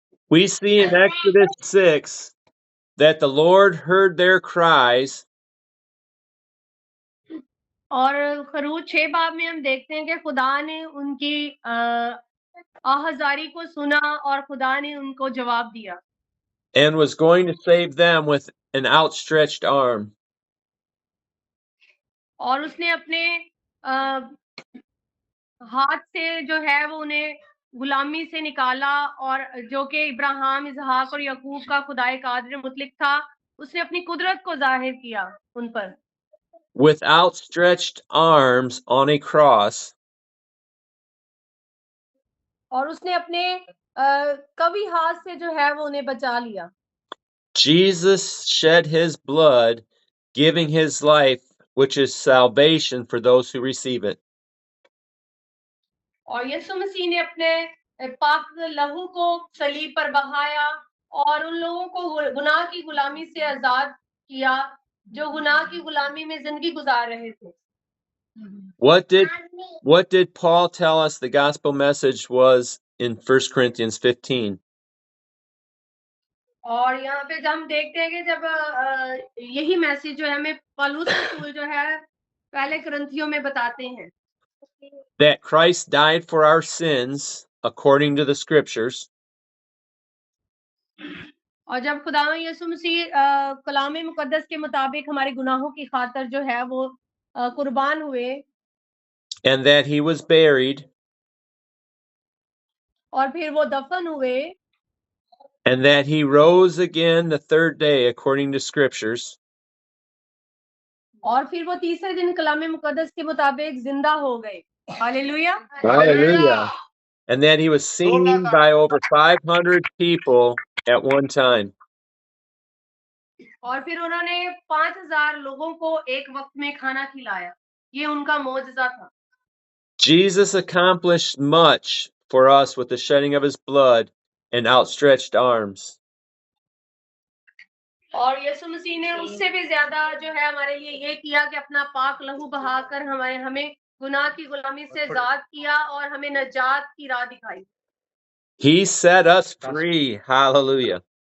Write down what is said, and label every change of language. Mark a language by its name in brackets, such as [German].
[English] We see in Exodus 6 that the Lord heard their cries. [Hindi] और खरूज 6 बाब में हम देखते हैं कि खुदा ने उनकी आहाजारी को सुना और खुदा ने उनको जवाब दिया [English] And was going to save them with an outstretched arm. [Hindi] और उसने अपने हाथ से जो है वो उन्हें गुलामी से निकाला और जो कि इब्राहिम इसहाक और याकूब का खुदाए कादिर मुतलिक था, उसने अपनी कुदरत को जाहिर किया उन पर। [English] With outstretched arms on a cross. [Hindi] और उसने अपने कवि हाथ से जो है वो उन्हें बचा लिया। [English] Jesus shed his blood, giving his life, which is salvation for those who receive it. [Hindi] और यीशु मसीह ने अपने पाक लहू को सलीब पर बहाया और उन लोगों को गुनाह की गुलामी से आजाद किया जो गुनाह की गुलामी में जिंदगी गुजार रहे थे। [English] What did Paul tell us the gospel message was in 1 Corinthians 15? [Hindi] और यहाँ पे हम देखते हैं कि जब यही मैसेज जो है हमें पौलुस रसूल जो है पहले कुरिन्थियों में बताते हैं [English] that Christ died for our sins according to the scriptures. [Hindi] और जब खुदा यीशु मसीह कलाम मुकद्दस के मुताबिक हमारे गुनाहों की खातिर जो है वो कुर्बान हुए [English] and that he was buried [Hindi] और फिर वो दफन हुए [English] and that he rose again the third day according to scriptures. [Hindi] और फिर वो तीसरे दिन कलाम मुकद्दस के मुताबिक जिंदा हो गए। Hallelujah. [English] Hallelujah. And that he was seen by over 500 people at one time. [Hindi] और फिर उन्होंने 5000 लोगों को एक वक्त में खाना खिलाया। ये उनका मौजज़ा था। [English] Jesus accomplished much for us with the shedding of his blood and outstretched arms. [Hindi] और यीशु मसीह ने उससे भी ज्यादा जो है हमारे लिए ये किया कि अपना पाक लहू बहाकर हमें गुनाह की गुलामी से आजाद किया और हमें नजात की राह दिखाई। [English] He set us free. Hallelujah.